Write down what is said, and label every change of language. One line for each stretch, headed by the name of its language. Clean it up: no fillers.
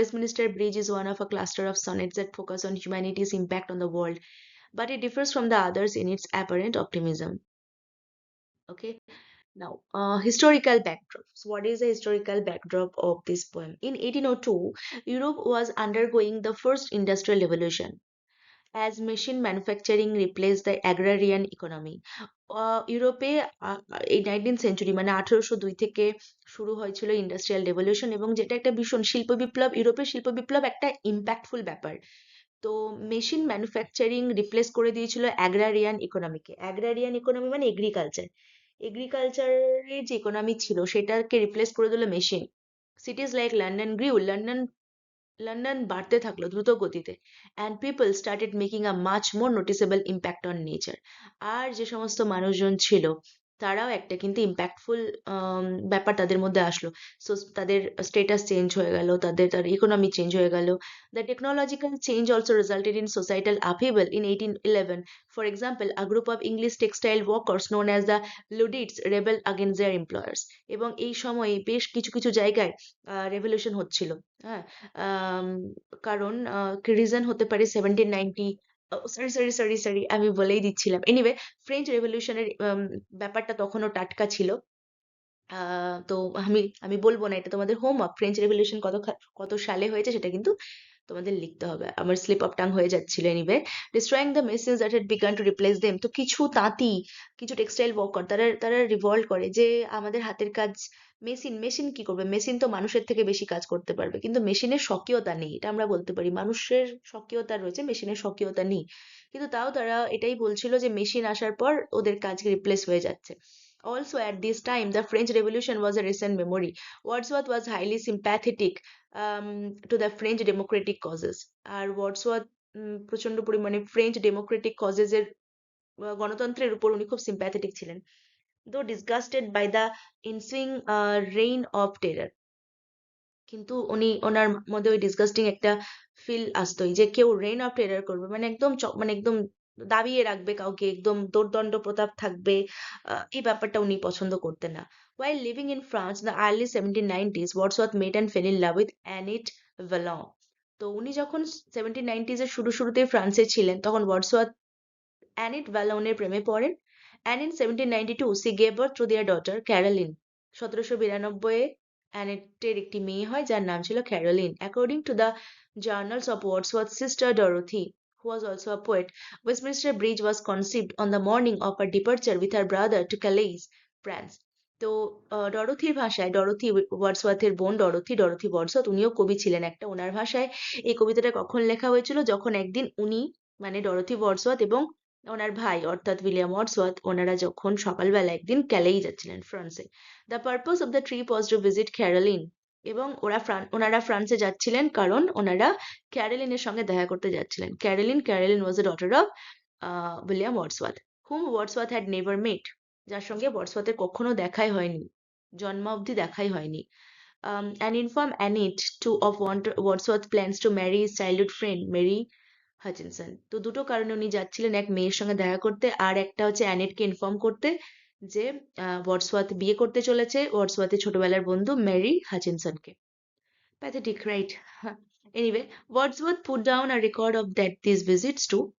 English: Westminster Bridge is one of a cluster of sonnets that focus on humanity's impact on the world, but it differs from the others in its apparent optimism. Okay, now historical backdrop. So what is the historical backdrop of this poem? In 1802, Europe was undergoing the first industrial revolution. as machine manufacturing replaced the agrarian economy.
Bangla: ইউরোপে এই 19th century মানে 1802 থেকে শুরু হয়েছিল industrial revolution, এবং যেটা একটা ভীষণ শিল্প বিপ্লব, ইউরোপের শিল্প বিপ্লব একটা ইম্প্যাক্টফুল ব্যাপার। তো মেশিন ম্যানুফ্যাকচারিং রিপ্লেস করে দিয়েছিল অ্যাগ্রারিয়ান ইকোনমিকে। অ্যাগ্রারিয়ান ইকোনমি মানে এগ্রিকালচার। এগ্রিকালচারের যে ইকোনমি ছিল সেটাকে রিপ্লেস করে দিল মেশিন।
English: cities like London grew,
Bangla: লন্ডন বাড়তে থাকলো দ্রুত গতিতে,
English: And people started making a much more noticeable impact on nature.
Bangla: আর যে সমস্ত মানুষজন ছিল তারাও একটা কিন্তু ইম্প্যাক্টফুল ব্যাপার তাদের মধ্যে আসলো। সো তাদের স্টেটাস চেঞ্জ হয়ে গেল, তাদের ইকোনমি চেঞ্জ হয়ে গেল।
English: The technological change also resulted in societal upheaval in 1811. For example, a group of English textile workers known as the Luddites rebelled against their employers.
Bangla: এবং এই সময়ে বেশ কিছু কিছু জায়গায় রেভলিউশন হচ্ছিল। হ্যাঁ, আম, কারণ রিজন হতে পারে 1790, সরি আমি বলেই দিচ্ছিলাম। এনিওয়ে, ফ্রেঞ্চ রেভলিউশনের ব্যাপারটা তখনও টাটকা ছিল। তো আমি আমি বলবো না, এটা তোমাদের হোমওয়ার্ক। ফ্রেঞ্চ রেভলিউশন কত সালে হয়েছে সেটা কিন্তু তোমাদের লিখতে হবে। আমার স্লিপ অফ টাং হয়ে যাচ্ছিল।
English: Anyway, destroying the machines that had begun to replace them.
Bangla: তো কিছু তাঁতি, কিছু টেক্সটাইল ওয়ার্কার তারা তারা রিভল্ট করে যে আমাদের হাতের কাজ, মেশিন কি করবে? মেশিন তো মানুষের থেকে বেশি কাজ করতে পারবে, কিন্তু মেশিনের স্বকীয়তা নেই, এটা আমরা বলতে পারি। মানুষের স্বকীয়তা রয়েছে, মেশিনের স্বকীয়তা নেই। কিন্তু তাও তারা এটাই বলছিল যে মেশিন আসার পর ওদের কাজ রিপ্লেস হয়ে যাচ্ছে।
English: Also, at this time, the French Revolution was a recent memory. Wordsworth was highly sympathetic to the French democratic causes.
Bangla: আর Wordsworth প্রচন্ড পরিমাণে ফ্রেঞ্চ ডেমোক্রেটিক কজেস এর গণতন্ত্রের উপর উনি খুব সিম্প্যাথেটিক ছিলেন।
English: Though disgusted by the ensuing reign of terror,
Bangla: কিন্তু ওনার মধ্যে ওই ডিসগাস্টিং একটা ফিল আসতোই যে কেউ রেইন অফ টেরার করবে, মানে একদম মানে একদম দাবিয়ে রাখবে কাউকে, একদম দোর্দণ্ড প্রতাপ থাকবে, এই ব্যাপারটা উনি পছন্দ করতেন না।
English: While living in France in the early 1790s, Wordsworth met and fell in love with Annette Vallon.
Bangla: তো উনি যখন 1790s এর শুরুতেই ফ্রান্সে ছিলেন, তখন ওয়ার্ডসওয়ার্থ অ্যানিট ভ্যালনের প্রেমে পড়েন।
English: And in 1792, she gave birth to their daughter, Caroline.
Bangla: 1792 অ্যানেটের একটি মেয়ে হয় যার নাম ছিল Caroline.
English: According to the journals of Wordsworth's sister Dorothy, who was also a poet, Westminster Bridge was conceived on the morning of her departure with her brother to Calais, France.
Bangla: তো ডরোথির ভাষায়, Dorothy ওয়ার্ডসওয়ার্থের বোন Dorothy Wordsworth, উনিও কবি ছিলেন একটা। ওনার ভাষায় এই কবিতাটা কখন লেখা হয়েছিল? যখন একদিন উনি মানে ডরোথি ওয়ার্ডসওয়ার্থ এবং ওনার ভাই অর্থাৎ উইলিয়াম ওয়ার্ডসওয়ার্থ, ওনারা যখন সকালবেলা একদিন ক্যালেই যাচ্ছিলেন ফ্রান্সে।
English: The purpose of the trip was to visit Caroline.
Bangla: এবং ওনারা ফ্রান্সে যাচ্ছিলেন কারণ ওনারা ক্যারোলিনের সঙ্গে দেখা করতে যাচ্ছিলেন।
English: Caroline was the daughter of William Wordsworth, whom Wordsworth had never met,
Bangla: যার সঙ্গে ওয়ার্ডসওয়ার্থের কখনো দেখাই হয়নি,
English: জন্মাবধি দেখাই হয়নি। And inform Annette to of Wordsworth's plans to marry his childhood friend Mary Hutchinson.
Bangla: তো দুটো কারণে উনি যাচ্ছিলেন, এক মেয়ের সঙ্গে দেখা করতে, আর একটা হচ্ছে অ্যানেটকে ইনফর্ম করতে যে ওয়ার্ডসওয়ার্থ বিয়ে করতে চলেছে ওয়ার্ডসওয়ার্থের ছোটবেলার বন্ধু Mary হাচিনসনকে।
English: Pathetic, right? Anyway, Wordsworth put down a record of that this visits too.